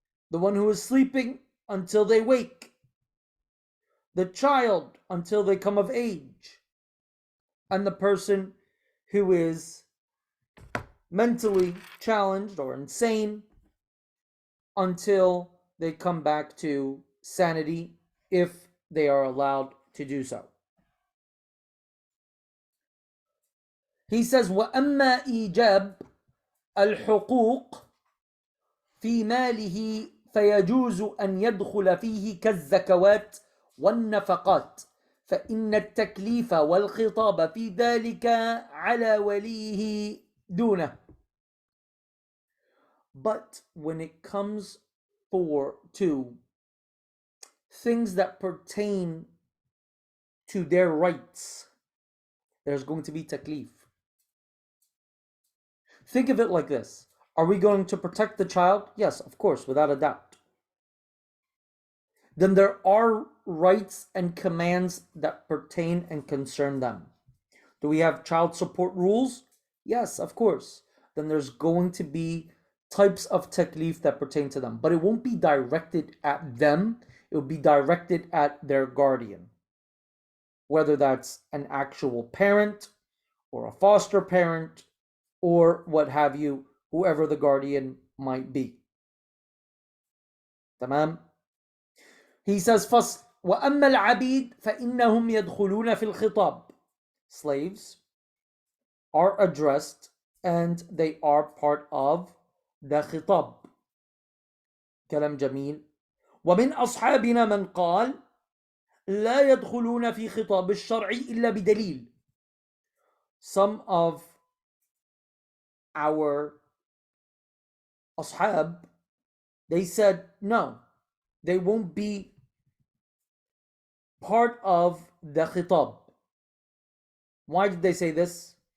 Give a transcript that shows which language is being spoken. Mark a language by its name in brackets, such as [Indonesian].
[English] The one who is sleeping until they wake, the child until they come of age, and the person who is mentally challenged or insane until they come back to sanity, if they are allowed to do so. He says, [Arabic] وَأَمَّا إِيجَابْ الْحُقُوقِ فِي مَالِهِ فيجوز أن يدخل فيه كالزكوات والنفقات، فإن التكليف والخطاب في ذلك على وليه دونه. [English] But when it comes to things that pertain to their rights, there's going to be taklif. Think of it like this. Are we going to protect the child? Yes, of course, without a doubt. Then there are rights and commands that pertain and concern them. Do we have child support rules? Yes, of course. Then there's going to be types of taklif that pertain to them, but it won't be directed at them. It will be directed at their guardian, whether that's an actual parent or a foster parent or what have you, whoever the guardian might be. Tamam? He says, [Arabic] فصل وأما العبيد فإنهم يدخلون في الخطاب. [English] Slaves are addressed and they are part of the khitab. [Arabic] كلام جميل. ومن أصحابنا من قال لا يدخلون في خطاب الشرع إلا بدليل. [English] Some of our ashab, they said no, they won't be part of the khitab. Why did they say this?